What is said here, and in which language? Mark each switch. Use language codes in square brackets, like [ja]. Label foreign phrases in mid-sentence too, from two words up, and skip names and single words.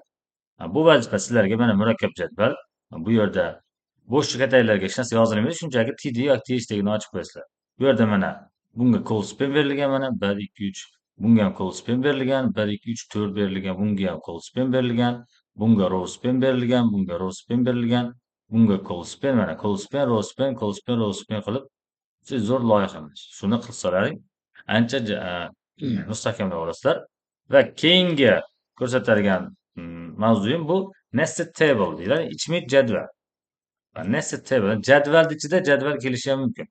[uz] Bu vazifa sizlarga mana murakkab jadval. Bu yerda bo'sh kataylarga hech narsa yozilmaydi. Shunchaki TD yoki TH ochib qo'yasizlar. Bu yerda mana bunga col-span berilgan mana 1, 2, 3. Bunga ham col-span berilgan 1, 2, 3, 4 berilgan. Bunga ham col-span berilgan. Bunga [en] row span [uz] berilgan. Bunga [en] row span [uz] berilgan. Bunga col-span mana [en] col-span, row span, col-span, row span [uz] qilib siz zo'r loyihamiz. Shuni qilsalaring ancha mustahkamlab olasizlar va keyingi ko'rsatadigan mavzuyim bu [en] nested table [uz] deyiladi. İçmik jadval. [en] Nested table [uz] jadvalni ichida jadval kelishi ham mumkin.